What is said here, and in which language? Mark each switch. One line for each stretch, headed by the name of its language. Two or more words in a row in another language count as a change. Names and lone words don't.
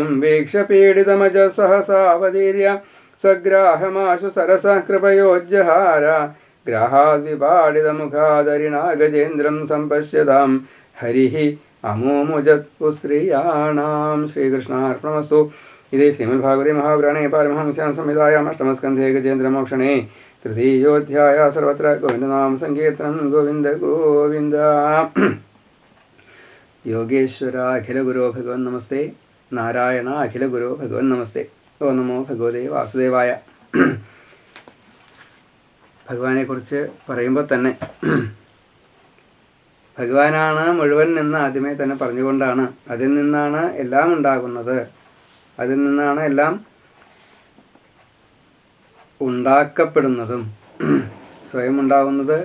Sanskrit: वीक्ष्य पीडितमजः सहसावदीर्य सग्राहमाशु सरसः कृपयोज्जहार ग्राहाद्विपाडितमुखादरिणा गजेन्द्रं सम्पश्यतां हरिः अमोमुजत्पुश्रियाणां श्रीकृष्णार्पणमस्तु इति श्रीमद्भागवते महापुराणे पारमहंस्यां संहितायाम् अष्टमस्कन्धे गजेन्द्रमोक्षणे तृतीयोऽध्यायः सर्वत्र गोविन्दनाम संकीर्तनं गोविन्द गोविन्द योगेश्वर अखिलगुरो भगवन् नमस्ते नारायण अखिलगुरो भगवन् नमस्ते ഓ നമോ ഭഗവതേ വാസുദേവായ.
Malayalam: ഭഗവാനെക്കുറിച്ച് പറയുമ്പോൾ തന്നെ ഭഗവാനാണ് മുഴുവൻ എന്ന് ആദ്യമേ തന്നെ പറഞ്ഞുകൊണ്ടാണ് അതിൽ നിന്നാണ് എല്ലാം ഉണ്ടാകുന്നത്, അതിൽ നിന്നാണ് എല്ലാം ഉണ്ടാക്കപ്പെടുന്നതും സ്വയം ഉണ്ടാകുന്നത്.